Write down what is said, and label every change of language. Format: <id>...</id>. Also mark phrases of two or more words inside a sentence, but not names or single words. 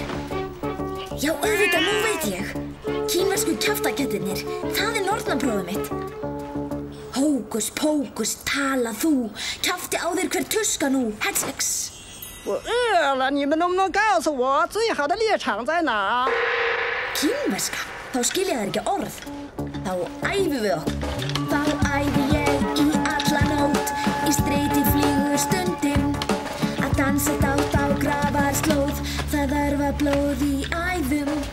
<is>Já, auðvitað, nú veit ég. Kínversku kjaftakettirnir, það nornaprófið mitt. Hókus pókus, tala þú. Kjafti á þér hver tuska nú, Hetsex.</is> <zh>我饿了，你们能不能告诉我最好的猎场在哪？</zh> <is>Kínverska, þá skilja þær ekki orð. Þá æfum við okkur. Þá æfi ég í alla nótt, í streyti flýgur stundin. Að dansa dátt á grafarslóð, það örva blóð í æðum.</is>